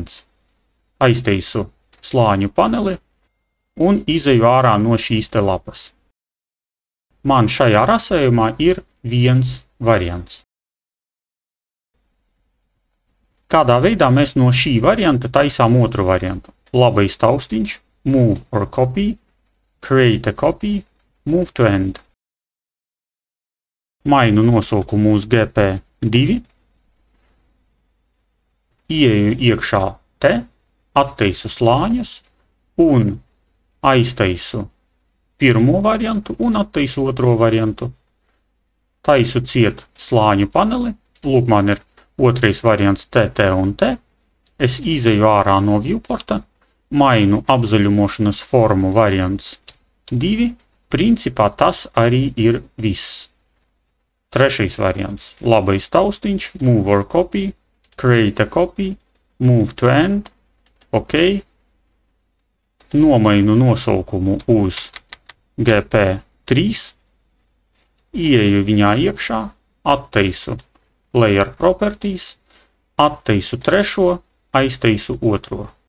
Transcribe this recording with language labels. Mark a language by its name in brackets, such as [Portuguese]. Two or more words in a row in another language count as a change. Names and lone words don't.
[Latvian] Aiztaisu slāņu paneli un izeju ārā no šīs te lapas. Man šajā rasējumā ir viens variants. Kādā veidā mēs no šī varianta taisām otru variantu? Labais taustiņš, [English] Move or Copy, Create a Copy, Move to End. [Latvian] Mainu nosaukumu uz GP2, ieeju iekšā te, attaisu slāņus un aiztaisu pirmo variantu un attaisu otro variantu. Taisu ciet slāņu paneli, lūk man ir otrais variants TT un T. Es izeju ārā no viewporta, mainu apzaļumošanas formu variants 2. Principā tas arī ir viss. 3. variants, labais taustiņš, [English] Move or Copy, Create a Copy, Move to End, OK. [Latvian] Nomainu nosaukumu uz GP3, ieeju viņā iekšā, attaisu [English] Layer Properties, [Latvian] attaisu 3, aiztaisu 2.